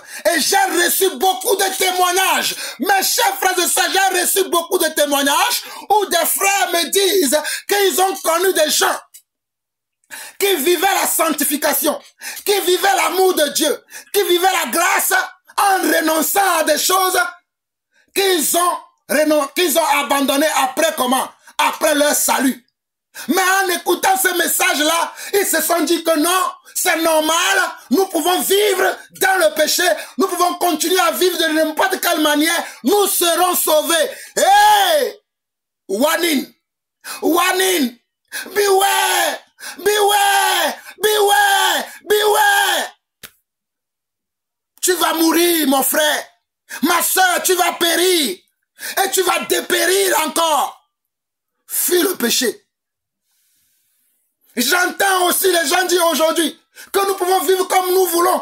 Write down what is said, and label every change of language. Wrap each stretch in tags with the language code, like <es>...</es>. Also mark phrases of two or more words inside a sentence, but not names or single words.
<fr>Et j'ai reçu beaucoup de témoignages. Mes chers frères et sœurs, j'ai reçu beaucoup de témoignages où des frères me disent qu'ils ont connu des gens qui vivaient la sanctification, qui vivaient l'amour de Dieu, qui vivaient la grâce en renonçant à des choses qu'ils ont abandonnées après comment? Après leur salut. Mais en écoutant ce message-là, ils se sont dit que non, c'est normal, nous pouvons vivre dans le péché, nous pouvons continuer à vivre de n'importe quelle manière, nous serons sauvés.</fr> <en>Hey! Warning! Warning! Beware! Beware! Beware! Beware!</en> <fr>Tu vas mourir, mon frère. Ma soeur, tu vas périr. Et tu vas dépérir encore. Fuis le péché. J'entends aussi les gens dire aujourd'hui que nous pouvons vivre comme nous voulons.</fr>